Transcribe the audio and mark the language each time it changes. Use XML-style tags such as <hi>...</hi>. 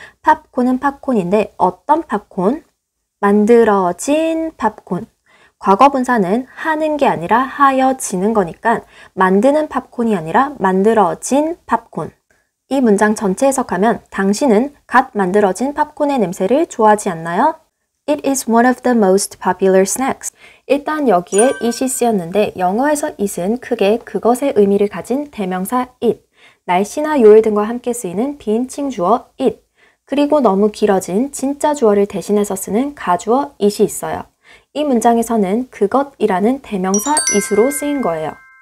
<ko>팝콘은 팝콘인데 어떤 팝콘? 만들어진 팝콘. 과거 분사는 하는 게 아니라 하여지는 거니까 만드는 팝콘이 아니라 만들어진 팝콘. 이 문장 전체 해석하면 당신은 갓 만들어진 팝콘의 냄새를 좋아하지 않나요?</ko> <en>It is one of the most popular snacks.</en> <ko>일단 여기에 it이 쓰였는데 영어에서 it은 크게 그것의 의미를 가진 대명사 it, 날씨나 요일 등과 함께 쓰이는 비인칭 주어 it, 그리고 너무 길어진 진짜 주어를 대신해서 쓰는 가주어 it이 있어요. 이 문장에서는 그것이라는 대명사 it으로 쓰인 거예요.</ko>